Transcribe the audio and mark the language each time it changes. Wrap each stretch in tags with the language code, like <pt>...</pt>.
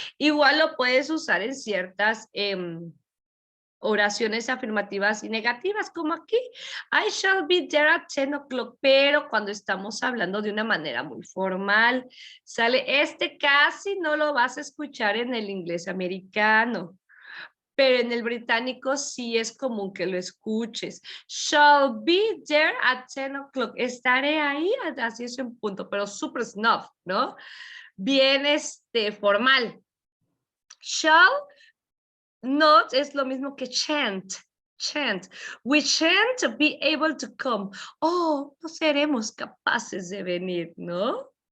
<es>Igual lo puedes usar en ciertas oraciones afirmativas y negativas, como aquí,</es> <en>I shall be there at 10 o'clock,</en> <es>pero cuando estamos hablando de una manera muy formal, sale, casi no lo vas a escuchar en el inglés americano, pero en el británico sí es común que lo escuches.</es> <en>Shall be there at 10 o'clock.</en> <es>Estaré ahí a las 10 en punto, pero super snuff, ¿no? Bien formal. Shall not es lo mismo que chant. Chant.</es> <en>We shan't be able to come.</en> <es>Oh, no seremos capaces de venir, ¿no?</es>